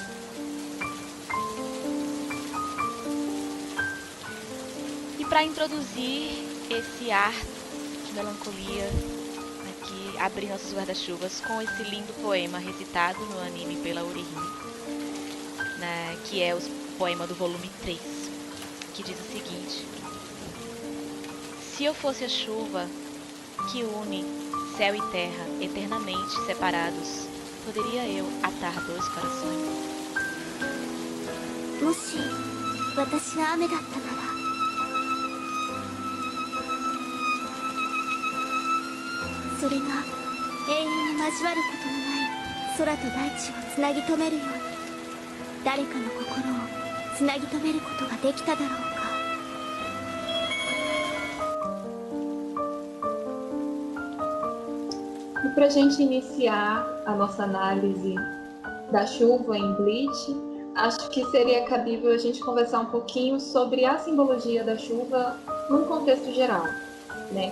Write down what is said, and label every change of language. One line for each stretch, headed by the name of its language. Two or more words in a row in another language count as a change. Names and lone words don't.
Portuguese: E pra introduzir esse ar de melancolia, aqui abrir nossos guarda-chuvas com esse lindo poema recitado no anime pela Orihime, né, que é o poema do volume 3, que diz o seguinte: se eu fosse a chuva que une céu e terra eternamente separados, poderia eu atar dois corações?
Japanese: もし私が雨だったならそれが永遠に交わることのない空と大地をつなぎ止めるように誰かの心をつなぎ止めることができただろうか。
Portuguese: E pra gente iniciar a nossa análise da chuva em Bleach, acho que seria cabível a gente conversar um pouquinho sobre a simbologia da chuva num contexto geral, né?